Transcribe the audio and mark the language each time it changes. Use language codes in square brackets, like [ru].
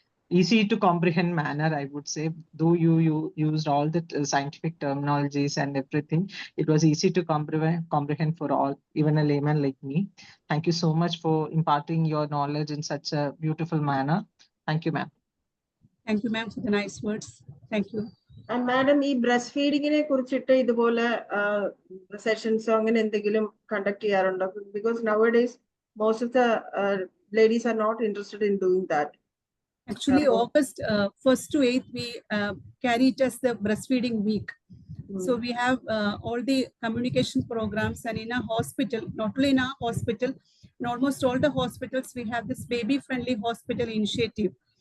[en] easy to comprehend manner, I would say. Though you used all the scientific terminologies and everything, it was easy to comprehend for all, even a layman like me. Thank you so much for imparting your knowledge in such a beautiful manner. Thank you, ma'am. Thank you, ma'am, for the nice words. Thank you. [ml] And madam, ഈ breast ഫീഡിങ്ങിനെ കുറിച്ചിട്ട് ഇതുപോലെ sessions അങ്ങനെ എന്തെങ്കിലും conduct ചെയ്യാറുണ്ടോ? [en] Because nowadays most of the ladies are not interested in doing that. Actually, August 1st to 8th, we carry it as the breastfeeding week. So we have all the communication programs, and in a hospital, not only in our hospital, in almost all the hospitals, we have this baby-friendly hospital initiative.